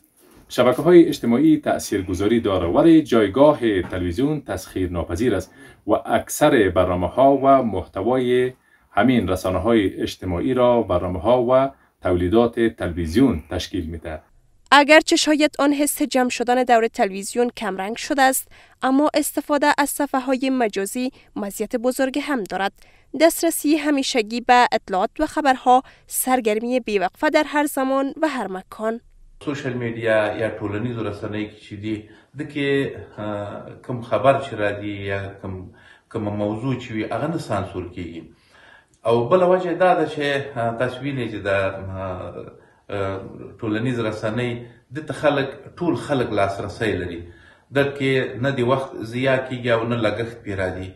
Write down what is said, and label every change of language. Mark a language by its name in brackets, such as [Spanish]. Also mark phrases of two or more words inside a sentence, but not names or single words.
[Persian] شبکه‌های اجتماعی تأثیرگذاری دارد ولی جایگاه تلویزیون تسخیر ناپذیر است و اکثر برنامه‌ها و محتوای همین رسانه‌های اجتماعی را برنامه‌ها و تولیدات تلویزیون تشکیل می‌دهد. اگرچه شاید آن حس جمع شدن دور تلویزیون کمرنگ شده است، اما استفاده از صفحه‌های مجازی مزیت بزرگ هم دارد. دسترسی همیشگی به اطلاعات و خبرها، سرگرمی بی‌وقفه در هر زمان و هر مکان. [English] social media [Pashto] یا ټولنیزو رسنیو کې چې دي دغه کوم خبر چې را دي یا کوم موضوع چې وي هغه نه سانسور کیږي او بل وجه دا ده چې تاسو وینئ چې د ټولنیز رسنۍ د ټول خلک لاسرسی لري دغه نه دی وخت ضایع کیږي او نه لګښت پې راځي.